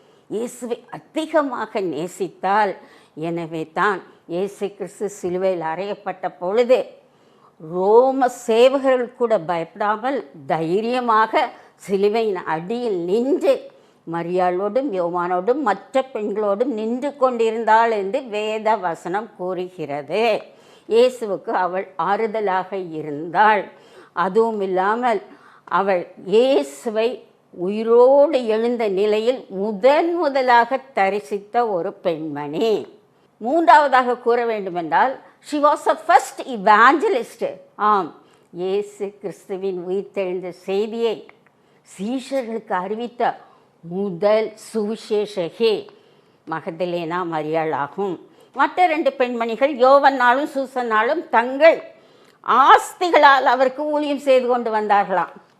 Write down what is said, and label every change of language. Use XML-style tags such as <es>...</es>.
<ta>இயேசுவை அதிகமாக நேசித்தாள். எனவே தான் இயேசு கிறிஸ்து சிலுவையில் அறையப்பட்ட பொழுது ரோம சேவகர்கள் கூட பயப்படாமல் தைரியமாக சிலுவையின் அடியில் நின்று மரியாளோடும் யோவானோடும் மற்ற பெண்களோடும் நின்று கொண்டிருந்தாள் என்று வேத வசனம் கூறுகிறது. இயேசுவுக்கு அவள் ஆறுதலாக இருந்தாள். அதுவும் இல்லாமல் அவள் இயேசுவை உயிரோடு எழுந்த நிலையில் முதலாக தரிசித்த ஒரு பெண்மணி. மூன்றாவதாக கூற வேண்டுமென்றால்</ta> <en>she was a first evangelist.</en> <ta>ஆம், இயேசு கிறிஸ்துவின் உயிர்த்தெழுந்த செய்தியை சீஷர்களுக்கு அறிவித்த முதல் சுவிசேஷகி மகதலேனா மரியாள் ஆகும். மற்ற 2 பெண்மணிகள் யோவன்னாலும் சூசன்னாலும் தங்கள் ஆஸ்திகளால் அவருக்கு ஊழியம் செய்து கொண்டு வந்தார்களாம்.</ta>